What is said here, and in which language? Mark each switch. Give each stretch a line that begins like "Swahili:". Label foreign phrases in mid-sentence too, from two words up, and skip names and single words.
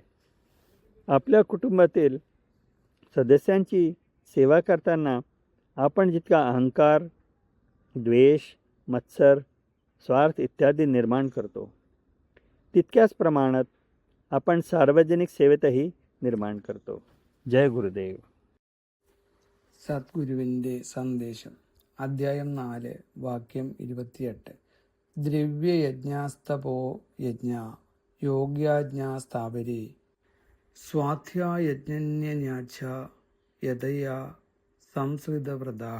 Marathi: आपल्या कुटुंबातील सदस्यांची सेवा करताना आपण जितका अहंकार, द्वेष, मत्सर, स्वार्थ इत्यादी निर्माण करतो, तितक्याच प्रमाणात आपण सार्वजनिक सेवेतही निर्माण करतो.
Malayalam: ജയ ഗുരുദേവ്. സദ്ഗുരുവിൻ്റെ സന്ദേശം. അധ്യായം 4, വാക്യം 28.
Sanskrit: द्रव्ययज्ञास्तपो यज्ञ योग्याज्ञास्थापरे स्वाध्यायज्ञन्यन्याच्छ यतया संसृतव्रताः.